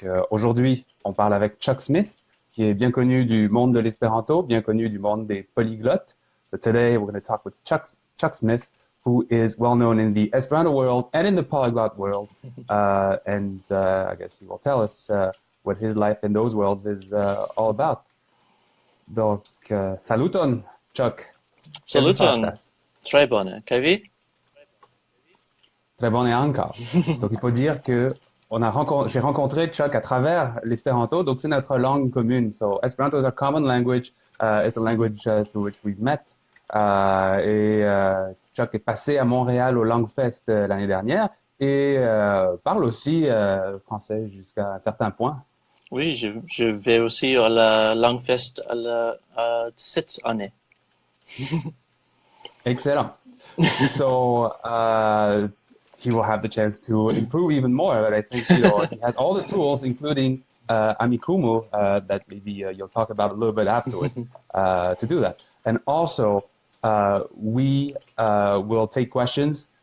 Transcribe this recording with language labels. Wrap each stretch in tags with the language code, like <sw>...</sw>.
<fr>Aujourd'hui, on parle avec Chuck Smith, qui est bien connu du monde de l'espéranto, bien connu du monde des polyglottes.</fr> <en>So today we're going to talk with Chuck Smith, who is well known in the Esperanto world and in the polyglot world. I guess he will tell us what his life in those worlds is all about.</en> <eo>Saluton, Chuck. Saluton.</eo> <fr>Très bonne.</fr> <eo>Kavi?</eo> <fr>Très bonne et encore. Donc, il faut dire que j'ai rencontré Chuck à travers l'espéranto, donc c'est notre langue commune.</fr> <en>So, Esperanto is our common language. It's a language through which we've met.</en> <fr>Chuck est passé à Montréal au LangFest l'année dernière et parle aussi français jusqu'à un certain point. Oui, je vais aussi à la LangFest cette année.</fr> <en>Excellent. So, he will have the chance to improve even more. But I think he has all the tools, including amikumu, that maybe you'll talk about a little bit afterwards, to do that. And also, we will take questions.</en>